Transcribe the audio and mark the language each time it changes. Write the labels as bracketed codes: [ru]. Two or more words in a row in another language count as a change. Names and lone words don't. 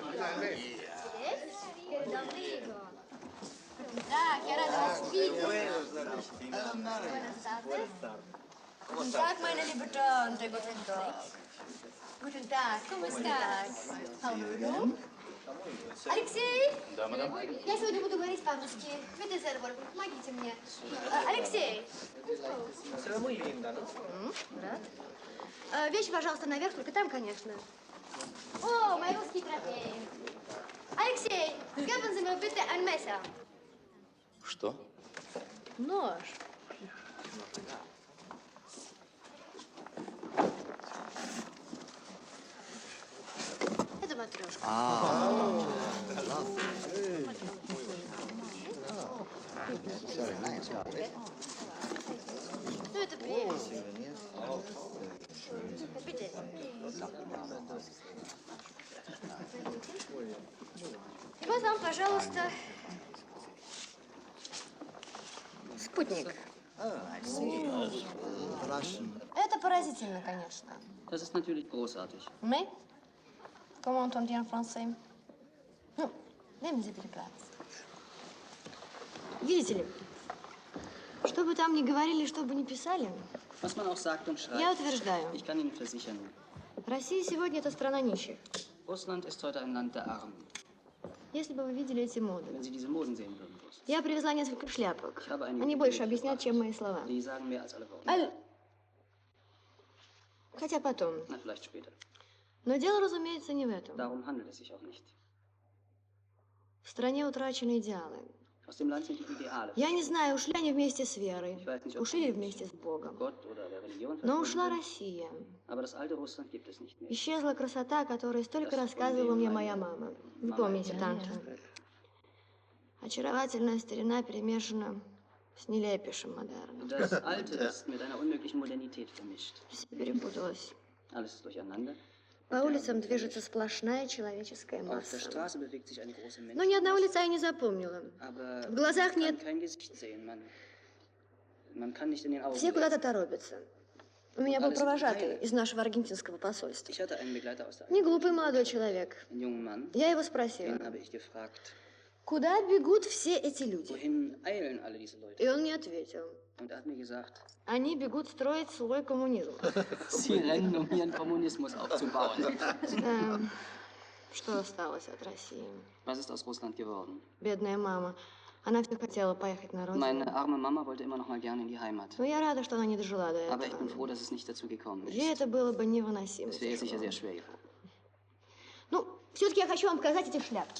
[ru] Так, я рада вас видеть. [de] Guten Tag, meine liebe Tante. Guten Tag. Guten Tag. [es] ¿Cómo estás? [en] How are you? [ru] Алексей! Да, мадам. Я сегодня буду говорить по-русски. Видите, Зерболь, помогите мне. Алексей! Рад. Вещи, пожалуйста, наверх, только там, конечно. О, мои русские трофеи. Алексей, [de] geben Sie mir bitte ein Messer. [ru] Что? Нож. Это матрешка. Ну, это приятно. [de] Bitte. [ru] И вот вам, пожалуйста, спутник. Это поразительно, конечно. [de] Das ist natürlich großartig. [fr] Mais, comment on dit en français? [ru] Ну, [de] nehmen Sie bitte Platz. [ru] Видите ли, что бы там ни говорили, что бы ни писали, [de] Was man auch sagt und schreibt, [ru] я утверждаю, [de] ich kann Ihnen versichern, [ru] Россия сегодня это страна нищих. [de] Russland ist heute ein Land der Armen. [ru] Если бы вы видели эти моды. [de] Wenn Sie diese Moden sehen würden, bloß. [ru] Я привезла несколько шляпок. [de] Ich habe einige [ru] Они больше [de] Dinge [ru] объяснят, [de] mitgebracht. [ru] чем мои слова. [de] Die sagen mehr als alle Worte. [ru] Хотя потом. [de] Na, vielleicht später. [ru] Но дело, разумеется, не в этом. [de] Darum handelt es sich auch nicht. [ru] В стране утрачены идеалы. [de] Aus dem Land sind die Ideale. [ru] Я не знаю, ушли они вместе с верой, [de] Ich weiß nicht, ob [ru] ушли ли [de] sie [ru] вместе с Богом. [de] Gott oder der Religion [ru] Но [de] verschwunden [ru] ушла [de] sind. [ru] Россия. [de] Aber das alte Russland gibt es nicht mehr. [ru] Исчезла красота, о которой столько рассказывала мне моя мама. Вы помните, танцу? Очаровательная старина перемешана с нелепейшим модерном. [de] Das Alte ist mit einer unmöglichen Modernität vermischt. [ru] Все перепуталось. [de] Alles ist durcheinander. [ru] По улицам движется сплошная человеческая [de] Auf der [ru] масса. [de] Straße bewegt sich eine große [ru] Но ни одного [de] Menschenmasse. [ru] лица я не запомнила. [de] Aber [ru] В глазах [de] man [ru] нет. [de] kann kein Gesicht sehen. Man kann nicht in den Augen [ru] Все [de] lesen. [ru] куда-то торопятся. У меня был провожатый из нашего аргентинского посольства. [de] Ich hatte einen Begleiter aus der [ru] Не глупый молодой человек. [de] einen jungen Mann. [ru] Я его спросила, [de] Den habe ich gefragt, [ru] куда бегут все эти люди? [de] wohin eilen alle diese Leute? [ru] И он мне ответил, [de] Und er hat mir gesagt, [ru] они бегут строить свой коммунизм. [de] sie rennen, um ihren Kommunismus aufzubauen. [ru] Что осталось от России? [de] Was ist aus Russland geworden? [ru] Бедная мама. Она все хотела поехать на родину. [de] Meine arme Mama wollte immer noch mal gerne in die Heimat. [ru] Но я рада, что она не дожила до [de] Aber ich bin [ru] этого. [de] froh, dass es nicht dazu gekommen [ru] Ей [de] ist. [ru] это было бы невыносимо. [de] Es wäre sicher [ru] тяжело. [de] sehr schwer geworden. [ru] Ну, все-таки я хочу вам показать эти шляпки.